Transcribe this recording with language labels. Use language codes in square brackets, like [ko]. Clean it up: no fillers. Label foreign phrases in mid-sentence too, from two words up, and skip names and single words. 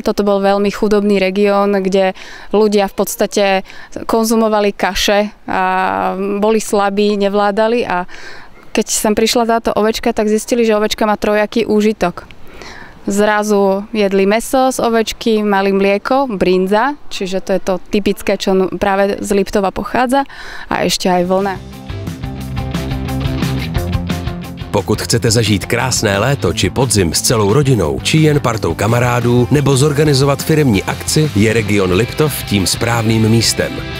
[sk] Toto bol veľmi chudobný región, kde ľudia v podstate konzumovali kaše a boli slabí, nevládali a keď sem prišla táto ovečka, tak zistili, že ovečka má trojaký úžitok. Zrazu jedli mäso z ovečky, mali mlieko, brinza, čiže to je to typické, čo práve z Liptova pochádza, a ešte aj vlna. [cs] Pokud chcete zažít krásné léto či podzim s celou rodinou, či jen partou kamarádů, nebo zorganizovat firemní akci, je region Liptov tím správným místem.